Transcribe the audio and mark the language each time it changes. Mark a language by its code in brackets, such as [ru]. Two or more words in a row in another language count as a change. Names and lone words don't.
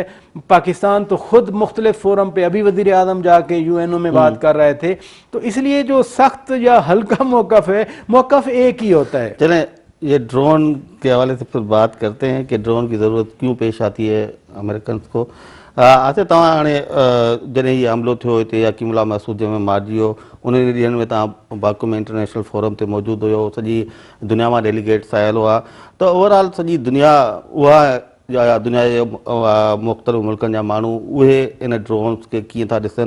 [ur] پاکستان تو خود مختلف فورم پہ ابھی وزیر اعظم جا کے یو این او میں بات کر رہے تھے. تو اس لیے جو سخت یا ہلکا موقف ہے، موقف ایک ہی ہوتا ہے. چلیں یہ ڈرون کے حوالے سے پھر بات کرتے ہیں کہ ڈرون کی ضرورت کیوں پیش آتی ہے امریکنس کو. [sd] آتے तव्हां हाणे जॾहिं हीउ हमिलो थियो हिते हकीम उल्लाह महसूद जंहिंमें मारिजी वियो उन ॾींहंनि में तव्हां बाकू में [en] international forum [sd] ते मौजूदु हुयो, सॼी दुनिया मां डेलीगेट्स आयल हुआ. त ओवरऑल सॼी दुनिया उहा या दुनिया जे मुख़्तलिफ़ मुल्कनि जा माण्हू उहे इन ड्रोन्स खे कीअं था ॾिसनि.